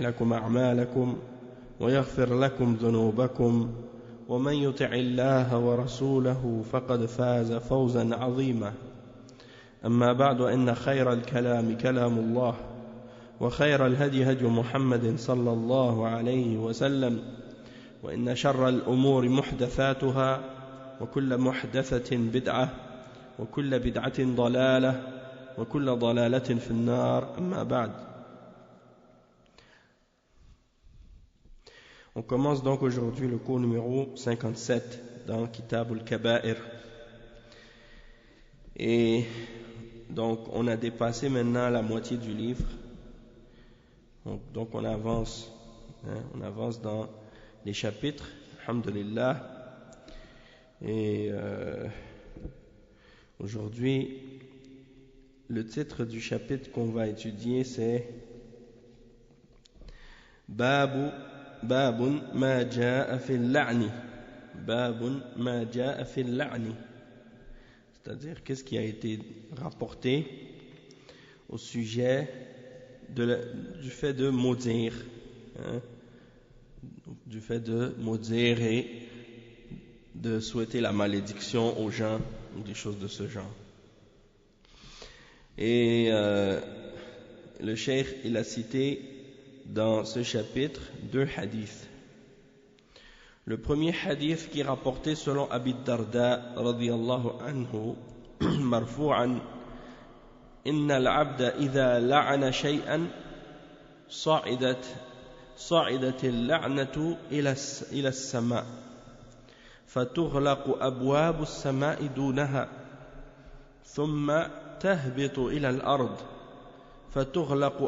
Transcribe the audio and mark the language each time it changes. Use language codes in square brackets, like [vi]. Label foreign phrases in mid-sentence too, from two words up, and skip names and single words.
[ar] لكم أعمالكم ويغفر لكم ذنوبكم ومن يطع الله ورسوله فقد فاز فوزا عظيما أما بعد إن خير الكلام كلام الله وخير الهدي هدي محمد صلى الله عليه وسلم وإن شر الأمور محدثاتها وكل محدثة بدعة وكل بدعة ضلالة وكل ضلالة في النار أما بعد. [fr] On commence donc aujourd'hui le cours numéro 57 dans Kitab al-Kaba'ir. Et donc on a dépassé maintenant la moitié du livre. Donc on avance dans les chapitres, alhamdulillah. Et aujourd'hui, le titre du chapitre qu'on va étudier c'est [ar] باب ما جاء في اللعن. باب ما جاء في اللعن. [fr] C'est-à-dire qu'est-ce qui a été rapporté au sujet du fait de maudire, du fait de maudire et de souhaiter la malédiction aux gens ou des choses de ce genre. Et le cheikh il a cité dans ce chapitre deux hadiths. Le premier hadith qui est rapporté selon Abi Darda [ar] رضي الله عنه مرفوعا إن العبد إذا لعن شيئا صعدت اللعنة إلى السماء فتغلق أبواب السماء دونها ثم تهبط إلى الأرض فتغلق